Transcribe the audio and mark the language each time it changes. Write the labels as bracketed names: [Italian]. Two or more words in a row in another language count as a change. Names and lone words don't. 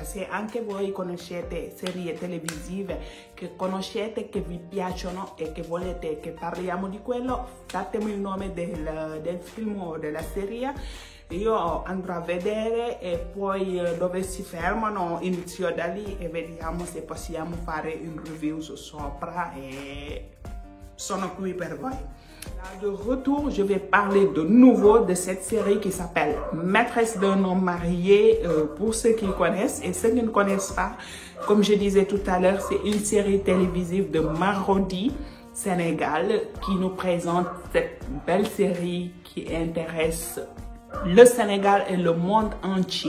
[Italian] Se anche voi conoscete serie televisive che conoscete, che vi piacciono e che volete che parliamo di quello, datemi il nome del film o della serie. Io andrò a vedere e poi dove si fermano inizio da lì e vediamo se possiamo fare un review sopra e sono qui per voi. [French] Là, de retour, je vais parler de nouveau de cette série qui s'appelle Maîtresse d'un homme marié pour ceux qui connaissent et ceux qui ne connaissent pas. Comme je disais tout à l'heure, c'est une série télévisive de Marodi. Sénégal qui nous présente cette belle série qui intéresse le Sénégal et le monde entier.